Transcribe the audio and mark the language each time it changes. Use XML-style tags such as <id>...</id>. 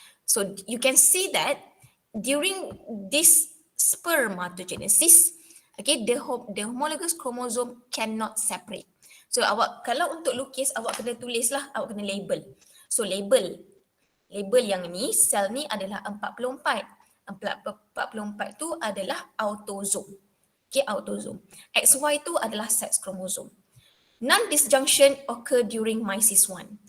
<en>So you can see that during this spermatogenesis, okay, the homologous chromosome cannot separate.</en> <ms>So awak kalau untuk lukis awak kena tulislah, awak kena label. So label yang ni, sel ni adalah 44. 44 tu adalah autosome. Okay, autosome. XY tu adalah sex chromosome.</ms> <en>Non-disjunction occur during mysis 1.</en>